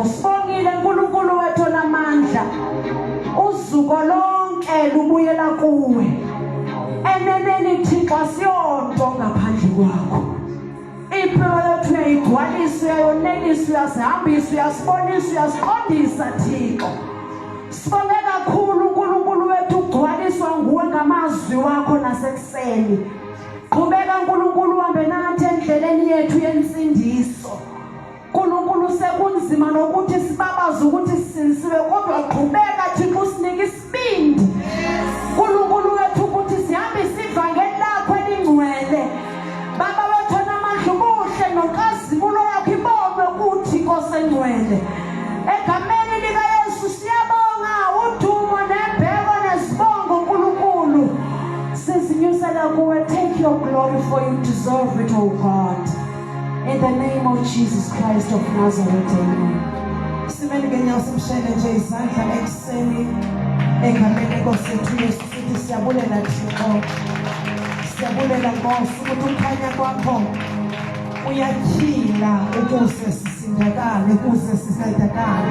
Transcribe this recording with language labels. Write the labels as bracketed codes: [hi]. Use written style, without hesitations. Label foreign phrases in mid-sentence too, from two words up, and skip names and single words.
[zu] Sibongile uNkulunkulu wethu namandla. Uzuko lonke lubuyela kuwe. [xh] Eneneni Thixo siyonto ngaphandle kwakho. [zu] Impilo yethu uyayigcwalisa, uyayonelisa, uyasihambisa, uyasibonisa, uyasiqondisa Thixo. Sibonge kakhulu uNkulunkulu wethu ugcwaliswa nguwe ngamazwi wakho nasekuseni. Qhubeka uNkulunkulu uhambe nathi endleleni yethu yensindiso. uNkulunkulu sekunzima nokuthi sibabaze ukuthi sisinsiwe kodwa qhubeka Thixo usinike isibindi. uNkulunkulu wethu ukuthi sihambe sivangeli lakho elingcwele. Baba wethu namandla ubuhle nonkazimulo yakho ibonwe kuthi Nkosi engcwele. Egameni lika Yesu siyabonga udumo nebheko nesibongo uNkulunkulu. Sizinyusela kuwe. [en] Take your glory for you deserve it, oh God. In the name of Jesus Christ of Nazareth, amen. [zu] Simeni ngenyawo simshele nje izandla ekuseni egameni lenkosi yethu Yesu sithi siyabulela Thixo. [xh] Siyabulela Nkosi ukuthi ukhanya kwakho uyakhila ukuze sisindakale, ukuze sisedakale.